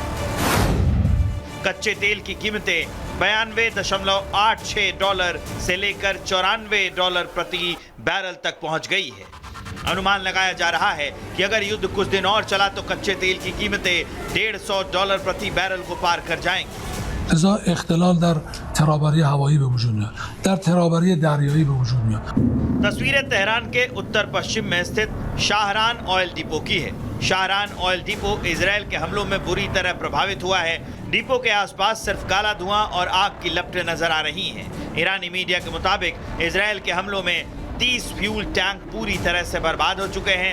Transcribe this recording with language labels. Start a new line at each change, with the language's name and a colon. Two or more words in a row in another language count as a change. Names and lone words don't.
Hindi: कच्चे तेल की कीमतें $92.86 से लेकर $94 प्रति बैरल तक पहुंच गई है। अनुमान लगाया जा रहा है कि अगर युद्ध कुछ दिन और चला तो कच्चे तेल की कीमतें $150 प्रति बैरल को पार कर जाएंगी।
Persian: لذا اختلال در ترابری هوایی به وجود میاد، در ترابری دریایی به وجود میاد.
Hindi: तस्वीरें तेहरान के उत्तर पश्चिम में स्थित शाहरान
English: oil depot
Hindi: की है। शाहरान
English: oil depot
Hindi: इजराइल के हमलों में बुरी तरह प्रभावित हुआ है। डिपो के आसपास सिर्फ काला धुआं और आग की लपटें नजर आ रही हैं। ईरानी मीडिया के मुताबिक इजराइल के हमलों में 30
English: fuel tank
Hindi: पूरी तरह से बर्बाद हो चुके हैं।